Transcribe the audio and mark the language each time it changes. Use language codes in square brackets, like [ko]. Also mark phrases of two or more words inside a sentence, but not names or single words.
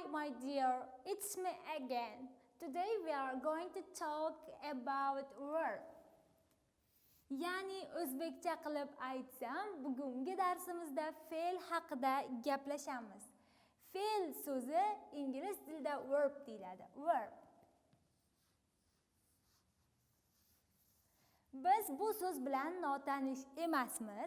[en] dear, it's me again. Today we are going to talk about verb. [uz] Ya'ni o'zbekcha qilib aytsam, bugungi darsimizda fe'l haqida gaplashamiz. Fe'l so'zi ingliz tilida verb deyiladi. Verb. Biz bu so'z bilan notanish emasmiz.